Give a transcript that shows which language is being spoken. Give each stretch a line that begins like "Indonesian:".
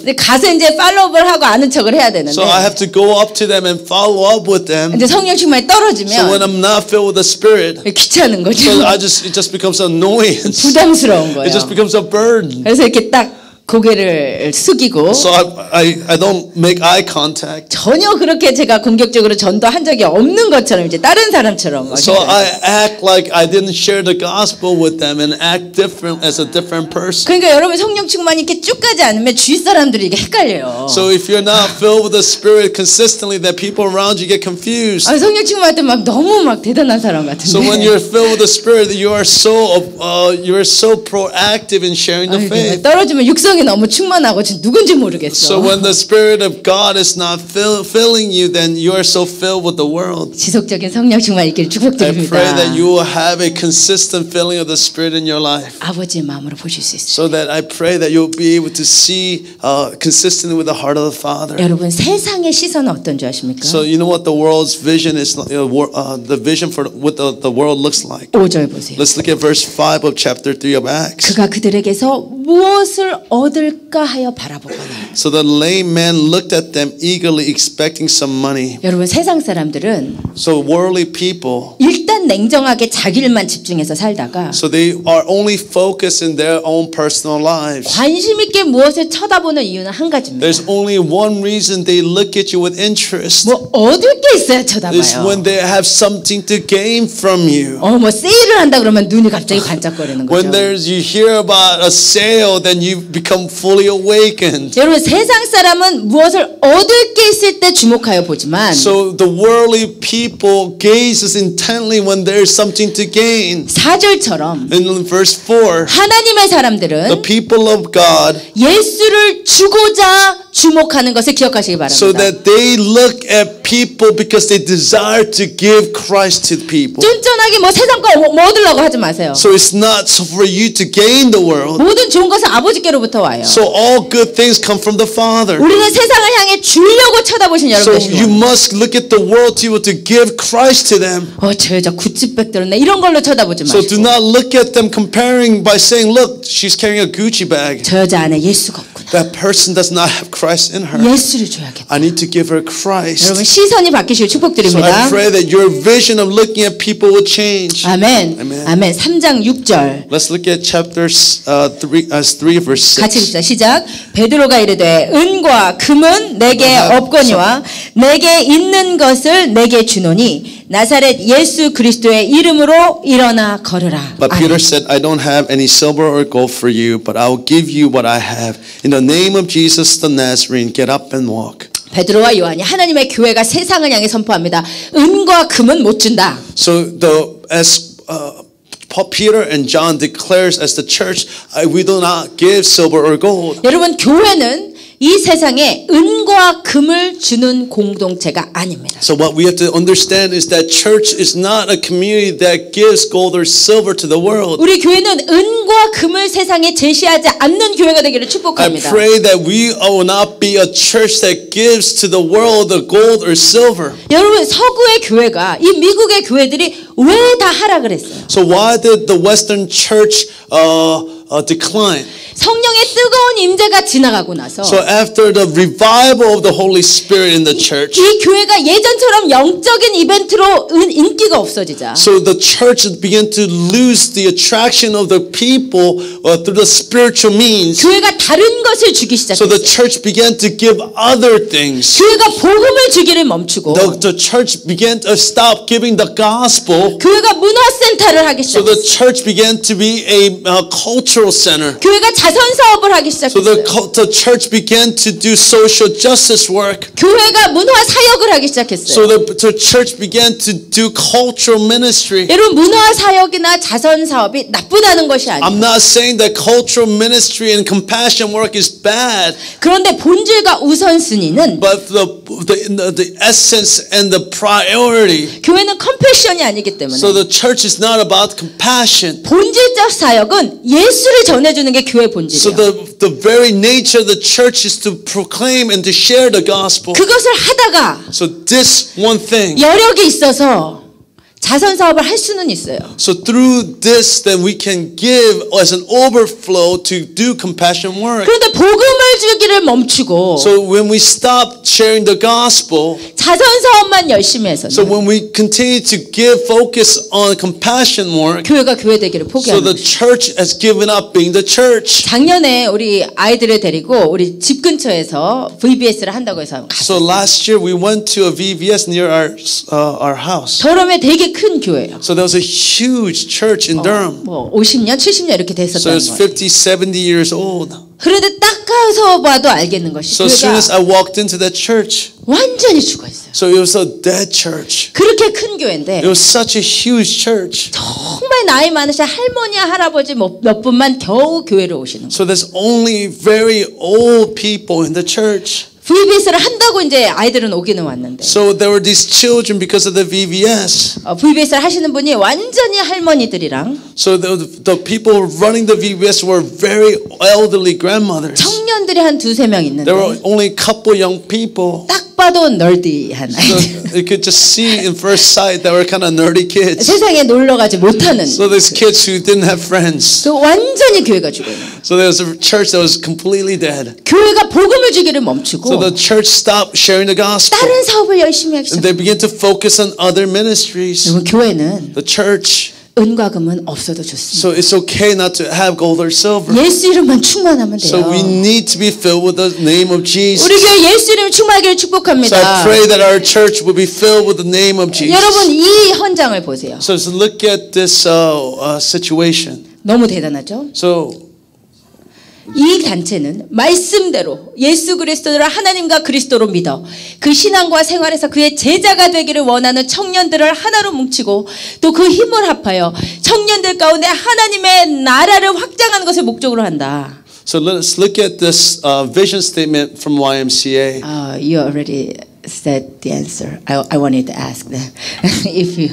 Korean: 근데 가서 이제 팔로우를 하고 아는 척을 해야 되는데
English: So I have to go up to them and follow up with them.
Korean: 이제 성령 충만이
English: So when
Korean: 떨어지면
English: I'm not filled with the Spirit,
Korean: 귀찮은 거죠.
English: so it just becomes annoyance.
Korean: 부담스러운 거예요.
English: It just becomes a burden.
Korean: 그래서 이렇게 딱 고개를 숙이고
English: So I don't make eye contact.
Korean: 전혀 그렇게 제가 공격적으로 전도한 적이 없는 것처럼 이제 다른 사람처럼 막
English: So I act like I didn't share the gospel with them and act different as a different person.
Korean: 그러니까 여러분 성령 충만이 이렇게 쭉 가지 않으면 주위 사람들이 이게 헷갈려요.
English: So if you're not filled with the Spirit consistently, then people around you get confused.
Korean: 성령 충만할 때 막 너무 막 대단한 사람 같은데.
English: So when you're filled with the Spirit, you are so proactive in sharing the faith.
Korean: 떨어지면 육성이 너무 충만하고 지금 누군지 모르겠어.
English: So when the Spirit of God is not filling you, then you are so filled with the world.
Korean: 지속적인 성령 충만 있기를
English: I
Korean: 축복드립니다.
English: pray that you will have a consistent filling of the Spirit in your life.
Korean: 아버지의 마음으로 보실 수 있어요.
English: So that I pray that you'll be able to see consistently with the heart of the Father.
Korean: 여러분 세상의 시선은 어떤 줄 아십니까?
English: So you know what the world's vision is, the vision for what the world looks like.
Korean: 5절 보세요.
English: Let's look at verse 5 of chapter 3 of Acts.
Korean: 그가 그들에게서 무엇을 얻을까 하여 바라보거나.
English: So the lame man looked at them eagerly expecting some money.
Korean: 여러분 세상 사람들은
English: So worldly people,
Korean: 일단 냉정하게 자기 일만 집중해서 살다가
English: so they are only focused in their own personal lives.
Korean: 관심 있게 무엇을 쳐다보는 이유는 한 가지입니다.
English: There's only one reason they look at you with interest.
Korean: 뭐 얻을 게 있어야
English: Is
Korean: 쳐다봐요.
English: when they have something to gain from you.
Korean: 뭐 세일을 한다 그러면 눈이 갑자기 반짝거리는 거죠.
English: When you hear about a sale, then you become fully awakened.
Korean: 여러분 세상 사람은 무엇을 얻을 게 있을 때 주목하여 보지만
English: So the worldly people gazes intently when there is something to gain.
Korean: 4절처럼
English: In verse 4,
Korean: 하나님의
English: the
Korean: 사람들은
English: people of God,
Korean: 예수를 주고자 주목하는 것을 기억하시기
English: so
Korean: 바랍니다.
English: that they look at people because they desire to give Christ to people.
Korean: 쫀쫀하게 뭐 세상 거 뭐 얻으려고 하지 마세요.
English: So it's not for you to gain the world.
Korean: 모든 좋은 것은 아버지께로부터 와요.
English: So all good things come from the Father.
Korean: 우리는 세상을 향해 주려고 쳐다보신
English: So
Korean: 여러분
English: you
Korean: 되시고
English: must look at the world to be able to give Christ to them.
Korean: 저 여자 구찌백 들었네 이런 걸로 쳐다보지
English: So do
Korean: 마시고
English: not look at them comparing by saying, look, she's carrying a Gucci bag.
Korean: 저 여자 안에 예수가 없구나.
English: That person does not have Christ in her.
Korean: 예수를 줘야겠다.
English: I need to give her Christ.
Korean: 여러분 시선이 바뀌시길
English: So
Korean: 축복드립니다.
English: I pray that your vision of looking at people will change.
Korean: 아멘.
English: Amen.
Korean: 아멘. 3장 6절.
English: Let's look at chapter 3 verse
Korean: 같이
English: 6.
Korean: 읽자. 시작. 베드로가 이르되 은과 금은 내게 없거니와 내게 있는 것을 내게 주노니 나사렛 예수 그리스도의 이름으로 일어나 걸으라.
English: But Peter said, I don't have any silver or gold for you, but I will give you what I have. In the name of Jesus the Nazarene, get up and walk.
Korean: 베드로와 요한이 하나님의 교회가 세상을 향해 선포합니다. 은과 금은 못 준다.
English: So as Peter and John declares as the church, we do not give silver or gold.
Korean: 여러분 교회는 이 세상에 은과 금을 주는 공동체가 아닙니다.
English: So what we have to understand is that church is not a community that gives gold or silver to the world.
Korean: 우리 교회는 은과 금을 세상에 제시하지 않는 교회가 되기를
English: I
Korean: 축복합니다.
English: pray that we will not be a church that gives to the world the gold or silver.
Korean: 여러분 서구의 교회가 이 미국의 교회들이 왜 다 하락을 했어요?
English: So why did the Western church decline?
Korean: 성령의 뜨거운 임재가 지나가고 나서
English: So after the revival of the Holy Spirit in the church,
Korean: 이 교회가 예전처럼 영적인 이벤트로 인기가 없어지자
English: so the church began to lose the attraction of the people through the spiritual means.
Korean: 교회가 다른 것을 주기
English: So the
Korean: 시작했어요.
English: church began to give other things.
Korean: 교회가 복음을 주기를 멈추고
English: The church began to stop giving the gospel.
Korean: 교회가 문화센터를 하기
English: So the
Korean: 시작했어요.
English: church began to be a cultural center.
Korean: 교회가 자선 사업을 하기
English: So
Korean: 시작했어요.
English: the church began to do social justice work.
Korean: 교회가 문화 사역을 하기
English: So
Korean: 시작했어요.
English: the church began to do cultural ministry.
Korean: 여러분 문화 사역이나 자선 사업이 나쁘다는 것이 아니에요.
English: I'm not saying that cultural ministry and compassion work is bad,
Korean: 그런데 본질과 우선순위는
English: but the essence and the priority.
Korean: 교회는 컴패션이 아니기 때문에
English: So the church is not about compassion.
Korean: 본질적 사역은 예수를 전해주는 게 교회
English: So
Korean: 본질이에요.
English: the very nature of the church is to proclaim and to share the gospel.
Korean: 그것을 하다가
English: So this one thing.
Korean: 여력이 있어서 자선 사업을 할 수는 있어요.
English: So through this, then we can give as an overflow to do compassion work.
Korean: 그런데 복음을 주기를 멈추고
English: So when we stop sharing the gospel,
Korean: 자선 사업만 열심히 해서는
English: so when we continue to give focus on compassion work,
Korean: 교회가 교회 되기를
English: so
Korean: 포기합니다.
English: the church has given up being the church.
Korean: 작년에 우리 아이들을 데리고 우리 집 근처에서 VBS를 한다고 해서
English: So last year we went to a VBS near our house.
Korean: 더럼에 되게 큰 교회예요.
English: So there was a huge church in Durham.
Korean: 뭐 50년, 70년 이렇게
English: So
Korean: 됐었다는
English: it's
Korean: 거예요.
English: 50, 70 years old.
Korean: 그런데 딱 가서 봐도 알겠는 것이
English: So as soon as
Korean: 교회가
English: I walked into that church,
Korean: 완전히 죽어 있어요.
English: so it was a dead church.
Korean: 그렇게 큰 교회인데
English: It was such a huge church.
Korean: 정말 나이 많으신 할머니와 할아버지 몇 분만 겨우 교회를 오시는 거예요.
English: So there's only very old people in the church.
Korean: VBS를 한다고 이제 아이들은 오기는 왔는데
English: So there were these children because of the VBS.
Korean: VBS를 하시는 분이 완전히 할머니들이랑
English: So the people running the VBS were very elderly grandmothers.
Korean: 청년들이 한 두세 명 있는데
English: There were only a couple young people.
Korean: 딱 봐도 널디한
English: So
Korean: 아이들.
English: you could just see in first sight they were kind of nerdy kids.
Korean: 세상에 놀러 가지 못하는
English: So these kids who didn't have friends.
Korean: 또 완전히 교회가 죽어 있는 거예요.
English: So there was a church that was completely dead.
Korean: 교회가 복음을 주기를 멈추고
English: So the church stopped sharing the gospel.
Korean: 다른 사업을 열심히 하기
English: And
Korean: 시작해요.
English: they began to focus on other ministries.
Korean: 여러분 교회는
English: The church.
Korean: 은과 금은 없어도 좋습니다.
English: So it's okay not to have gold or silver.
Korean: 예수 이름만 충만하면
English: So we
Korean: 돼요.
English: need to be filled with the name of Jesus.
Korean: 우리 교회 예수 이름 충만하기를
English: So I
Korean: 축복합니다.
English: pray that our church will be filled with the name of Jesus.
Korean: 여러분 이 현장을 보세요.
English: So let's look at this situation.
Korean: 너무 대단하죠?
English: So
Korean: 이 단체는 말씀대로 예수 그리스도를 하나님과 그리스도로 믿어 그 신앙과 생활에서 그의 제자가 되기를 원하는 청년들을 하나로 뭉치고 또 그 힘을 합하여 청년들 가운데 하나님의 나라를 확장하는 것을 목적으로 한다.
English: So let's look at this vision statement from YMCA. You already said the answer. I wanted to ask them if you.